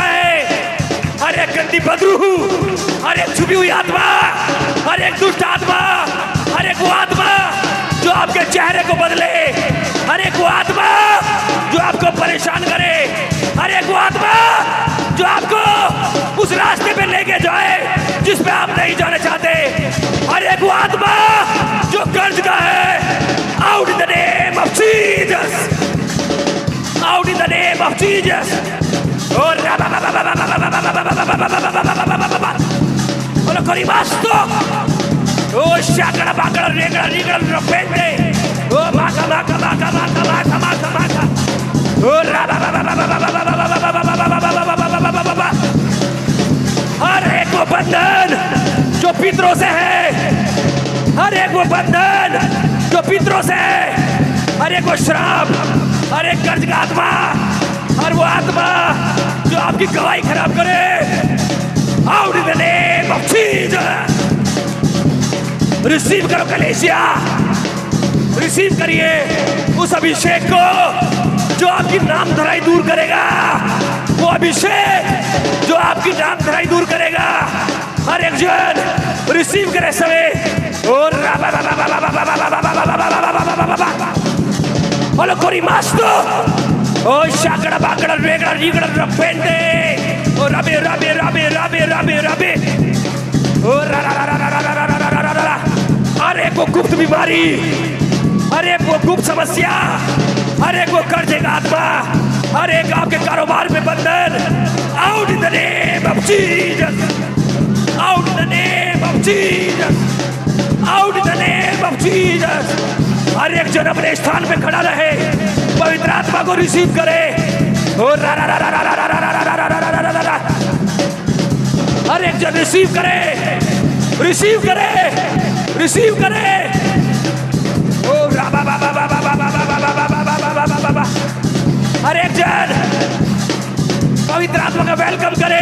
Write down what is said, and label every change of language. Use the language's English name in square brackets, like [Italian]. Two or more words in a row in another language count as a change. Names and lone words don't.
[Hindi] है हर एक गंदी बदरू हर एक छुपी हुई आत्मा हर एक दुष्ट आत्मा हर एक वो आत्मा जो आपके चेहरे को बदले हर एक वो आत्मा जो आपको परेशान करे हर एक वो आत्मा जो आपको उस रास्ते पे लेके जाए जिस पे आप नहीं जाना चाहते हर एक वो आत्मा जो कर्ज का है [English] out in the name of Jesus of Jesus. Oh, Olo corimasto. Oh, shakara bakara regara regara repente. Oh, maka. [Hindi] Oh, हर एक वो बंधन जो पितरों से है, हर एक वो बंधन जो पितरों से है, हर एक वो श्राप, हर एक कर्ज का आत्मा, हर वो आत्मा जो आपकी गवाही खराब करे, [English] out in the name of Jesus. [Hindi] रिसीव करो कलेसिया, रिसीव करिए उस अभिषेक को जो आपकी नाम धराई दूर करेगा, वो अभिषेक जो आपकी नाम धराई दूर करेगा। हर एक जन रिसीव करे समय और Olo corimasto. Oh, shakara bakara regara regara repente. Oh, rabe. Oh, हर एक वो गुप्त बीमारी, हर एक वो गुप्त समस्या, हर एक वो कर्जे का आत्मा, हर एक आपके कारोबार में बंधन, [English] out in the name of Jesus, out in the name of Jesus, out in the name of Jesus. [Hindi] हर एक जन अपने स्थान पे खड़ा रहे, पवित्र आत्मा को रिसीव करे। हर एक जन रिसीव करे, रिसीव करे, रिसीव करे। हर एक जन पवित्र आत्मा का वेलकम करे।